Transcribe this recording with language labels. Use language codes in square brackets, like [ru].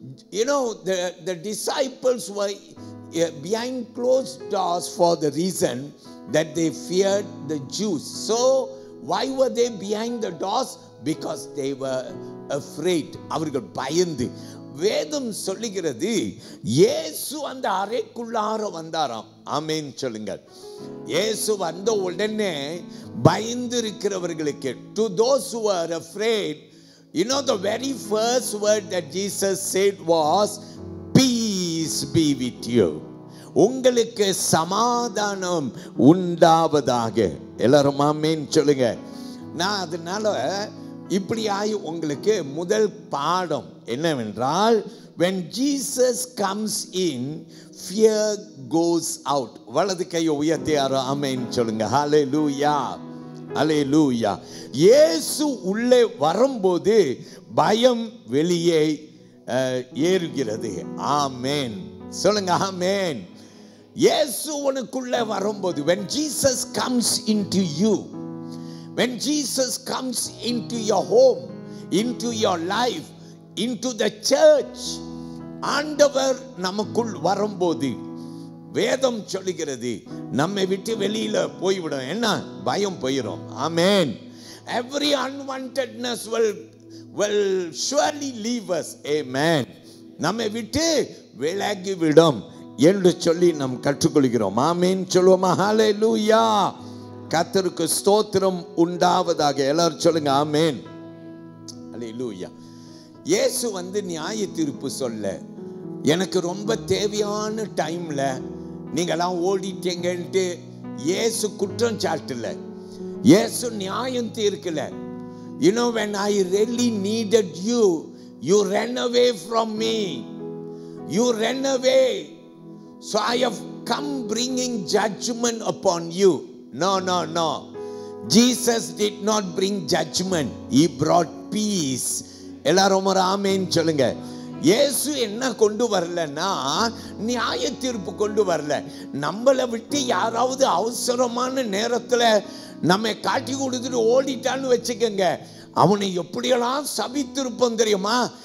[en] You know, the disciples were behind closed doors for the reason that they feared the Jews. So why were they behind the doors? Because they were afraid. [ta] அவர்கள் பயந்து. வேதம் சொல்லுகிறது இயேசு அந்த அறைக்குள்ளார வந்தாராம். ஆமென் சொல்லுங்கள். இயேசு வந்த உடனே பயந்து இருக்கிறவர்களுக்கு, [en] to those who are afraid, you know, the very first word that Jesus said was, peace be with you. [ta] உங்களுக்கு சமாதானம் உண்டாவதாக. எல்லாரும் ஆமென் சொல்லுங்க. நான் அதனால இப்படியாய் உங்களுக்கு முதல் பாடம் என்னவென்றால், [en] when Jesus comes in, fear goes out. [ta] வலது கையை உயர்த்தி ஆமென் சொல்லுங்க. ஹalleluya, ஹalleluya. இயேசு உள்ளே வரும்போது பயம் வெளியே ஏறுகிறது. ஆமென் சொல்லுங்க. ஆமென். இயேசு உனக்குள்ளே வரும்போது, [en] when Jesus comes into you, when Jesus comes into your home, into your life, into the church, [ta] ஆண்டவர் நமக்குள் வரும்போது வேதம் சொல்லுகிறது நம்மை விட்டு வெளியில போய்விடும். என்ன? பயம் போயிடும். ஆமென். [en] Every unwantedness will surely leave us. Amen. [ta] நம்மை விட்டு விலகிவிடும் என்று சொல்லி நாம் கற்றுக்கொள்கிறோம். ஆமென் சொல்லுவோமா? ஹalleluya. கர்த்தருக்கு ஸ்தோத்திரம் உண்டாவதாக. எல்லாரும் சொல்லுங்க ஆமென். ஹalleluya. இயேசு வந்து நியாய தீர்ப்பு சொல்ல, எனக்கு ரொம்ப தேவையான டைம்ல நீங்களாம் ஓடிட்டீங்கன்ட்டு இயேசு குற்றம் சாட்டல. இயேசு நியாயம் தீர்க்கல. [en] You know, when I really needed you, you ran away from me. You ran away. So I have come bringing judgment upon you. No, no, no. Jesus did not bring judgment. He brought peace. [ta] எல்லாரும் ஒரு ஆமென் சொல்லுங்க. இயேசு என்ன கொண்டு வரலன்னா நியாய தீர்ப்பு கொண்டு வரல. நம்மளை விட்டு யாராவது அவசரமான நேரத்துல நம்மை காட்டி கொடுத்துட்டு ஓடிட்டான்னு வச்சுக்கோங்க, அவனை எப்படியெல்லாம் சபித்திருப்போம் தெரியுமா?